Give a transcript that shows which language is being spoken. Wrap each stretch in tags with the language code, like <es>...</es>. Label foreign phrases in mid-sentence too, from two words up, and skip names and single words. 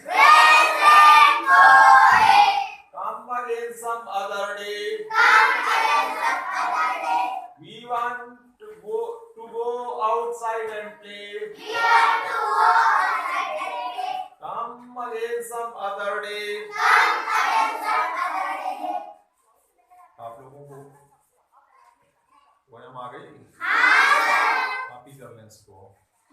<en>Come again some other day. We want to go outside and play. Come again some other day.</en> <hi>आप लोगों को पोयम आ गई? कॉपी कर लें इसको।</hi>